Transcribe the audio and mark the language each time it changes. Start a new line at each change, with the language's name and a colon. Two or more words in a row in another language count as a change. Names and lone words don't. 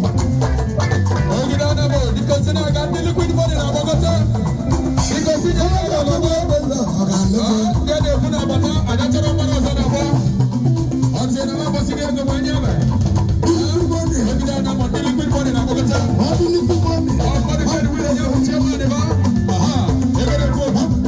Igbo: Ogide Anabo, biko si na aga ndị
English: liquid money
Igbo: na Bogota. Biko si na aga ndị
English: liquid money
Igbo: na Bogota. Ndị na-ekwu na Bata, anyị chọrọ mmadụ ọzọ na Bogota. Ọ sị na Ọ bụ
English: liquid money.
Igbo: Ọ bụ
English: liquid money.
Igbo: Aha, ebe na-ekwu okwu.